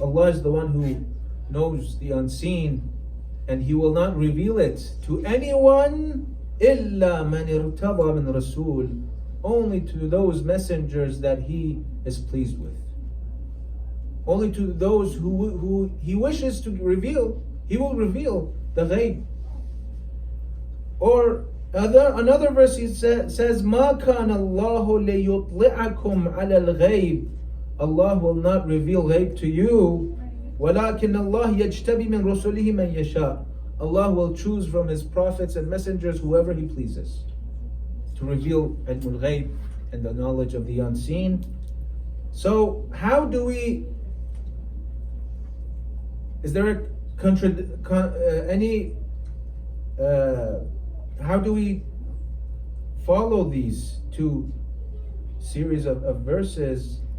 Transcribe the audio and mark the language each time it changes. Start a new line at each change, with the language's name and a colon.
English: Allah is the one who knows the unseen, and He will not reveal it to anyone
Arabic: إلا من ارتضى من رسول,
English: only to those messengers that He is pleased with. Only to those who He wishes to reveal, He will reveal the ghaib. Or another verse He says,
Arabic: مَا كَانَ اللَّهُ لِيُطْلِعَكُمْ عَلَى الْغَيْبِ.
English: Allah will not reveal ghaib to you.
Arabic: وَلَكِنَّ اللَّهِ يَجْتَبِي مِنْ رُسُلِهِ مَنْ يَشَاءُ.
English: Allah will choose from His prophets and messengers whoever He pleases to reveal ilm al-ghaib and the knowledge of the unseen. So how do we, is there how do we follow these two series of verses?